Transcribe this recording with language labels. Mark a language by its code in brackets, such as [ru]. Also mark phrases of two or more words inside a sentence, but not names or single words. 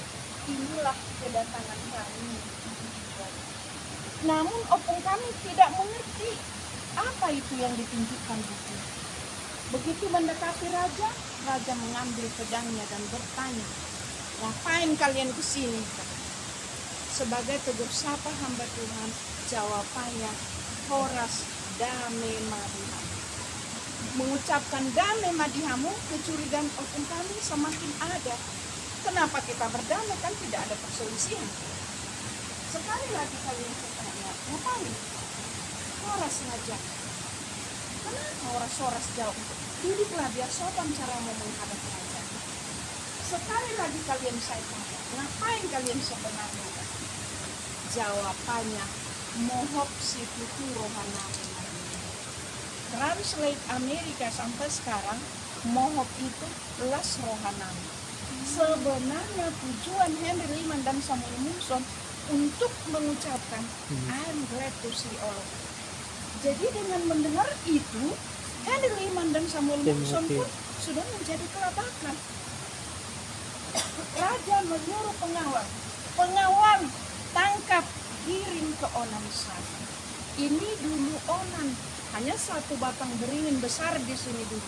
[id] Inilah kedatangan kami. Namun opung kami tidak mengerti apa itu yang ditunjukkan buku. Begitu mendekati raja, raja mengambil pedangnya dan bertanya, ngapain kalian kesini? Sebagai tegur sapa hamba Tuhan, jawabannya, [bbc] Horas dame madihamu. [id] Mengucapkan [bbc] dame madihamu, [id] kecurigaan opung kami semakin ada. Kenapa kita berdamai, kan tidak ada perselisihan? Sekali lagi kalian bertanya, ngapain? Horas saja. Kenapa horas jauh? Duduklah biar sopan caramu menghadap raja. Sekali lagi kalian saya tanya, ngapain kalian sebenarnya? Jawabannya, [bbc] mohop si putu rohanami. [id] Translate Amerika sampai sekarang, mohop itu [bbc] las rohanami. [id] Sebenarnya tujuan Henry Liman dan Samuel Monson untuk mengucapkan [en] I'm glad to see all of you. [id] Jadi dengan mendengar itu, Henry Liman dan Samuel Monson pun sudah menjadi kelabakan. Raja menyuruh pengawal tangkap, kirim ke Onan sana. Ini dulu Onan, hanya satu batang beringin besar di sini dulu.